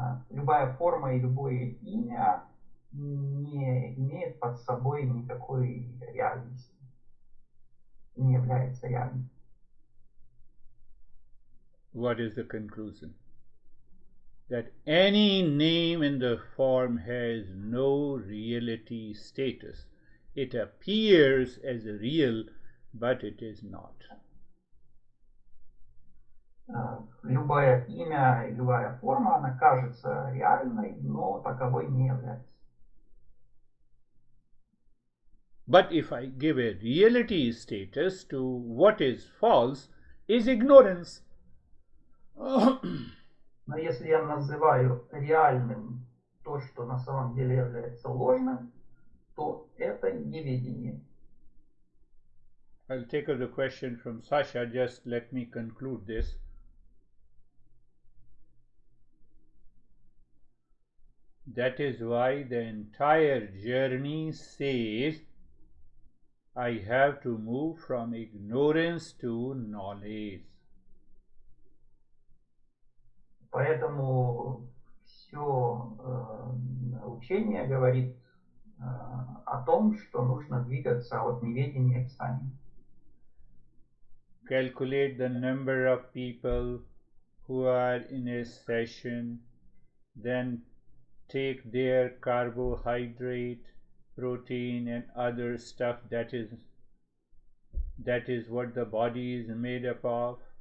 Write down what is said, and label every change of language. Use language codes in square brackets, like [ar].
[ru] Любая форма и любое имя не имеет под собой никакой реальности, не является реальным. [en] What is the conclusion? That any name in the form has no reality status. It appears as real, but it is not. [ru] Любое имя, любая форма, она кажется реальной, но таковой не является. [en] But if I give a reality status to what is false, is ignorance. [ru] Но если я называю реальным то, что на самом деле является ложным, то это неведение. [en] I'll take up the question from Sasha. Just let me conclude this. That is why the entire journey says, I have to move from ignorance to knowledge. [ru] Поэтому все учение говорит о том, что нужно двигаться от неведения к знанию. [en] Calculate the number of people who are in a session, then take their carbohydrate, protein and other stuff that is what the body is made up of.